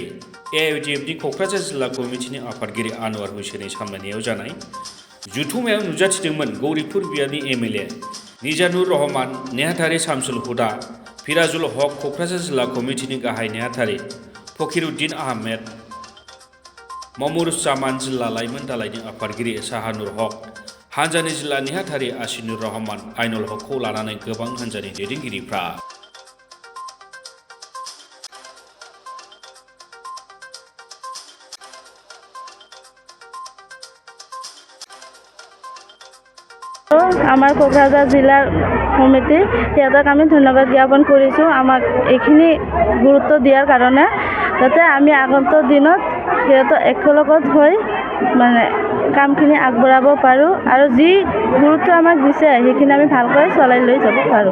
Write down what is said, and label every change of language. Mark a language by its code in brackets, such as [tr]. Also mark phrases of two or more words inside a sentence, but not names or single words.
[brx] AIDFनि क'क्राझार जिल्ला कमिटिनि आफादगिरि आनवार हुसैननि सामलायनायाव जानाय जथुम्मायाव नुजाथिदोंमोन गौरिपुर बियाबनि MLA निजानुर रहमान, नेहाथारि शामसुल हुदा, फिराजुल हक, क'क्राझार जिल्ला कमिटिनि गाहाय नेहाथारि फकिरुद्दिन आहमेद, ममुरुज्जामान, जिल्ला लाइमोन दालायनि आफादगिरि साहानुर हक, हानजानि जिल्ला नेहाथारि आसिनुर रहमान, आइनुल हकखौ लानानै गोबां हानजानि दैदेनगिरिफ्रा [as] আমাৰ কোকৰাঝাৰ জিলাৰ কমিটি সিহঁতক আমি ধন্যবাদ জ্ঞাপন কৰিছোঁ আমাক এইখিনি গুৰুত্ব দিয়াৰ কাৰণে, যাতে আমি আগন্তুক দিনত সিহঁতৰ একেলগত হৈ মানে কামখিনি আগবঢ়াব পাৰোঁ আৰু যি গুৰুত্ব আমাক দিছে সেইখিনি আমি ভালকৈ চলাই লৈ যাব পাৰোঁ।